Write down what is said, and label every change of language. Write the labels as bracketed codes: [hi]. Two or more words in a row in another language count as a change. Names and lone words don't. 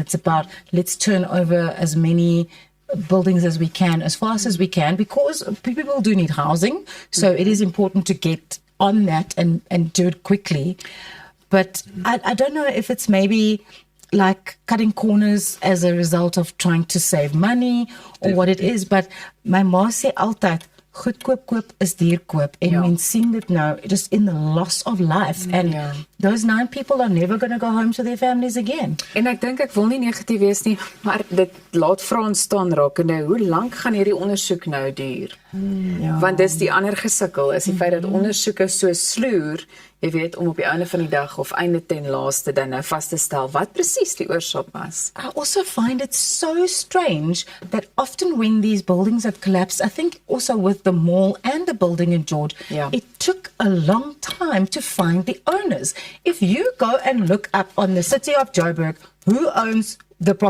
[en] It's about, let's turn over as many buildings as we can, as fast as we can, because people do need housing. So it is important to get on that and do it quickly. But I don't know if it's maybe like cutting corners as a result of trying to save money or what it is. [af] But my ma sê altyd, goedkoop koop is duur koop. En mens sien dit nou, [en] just in the loss of life. And those 9 people are never going to go home to their families again. [af] En ek dink ek wil nie negatief wees nie, maar dit laat vrae staan rakende, hoe lank gaan hierdie ondersoek nou duur? Want dis die ander gesukkel, is die feit dat ondersoeke so sloer, jy weet, om op die einde van die dag of einde ten laaste dan nou vas te stel wat presies die oorsaak was. [en] I also find it so strange that often when these buildings have collapsed, I think also with the mall and the building in George, it took a long time to find the owners. If you go and look up on the city of Joburg, who owns the property?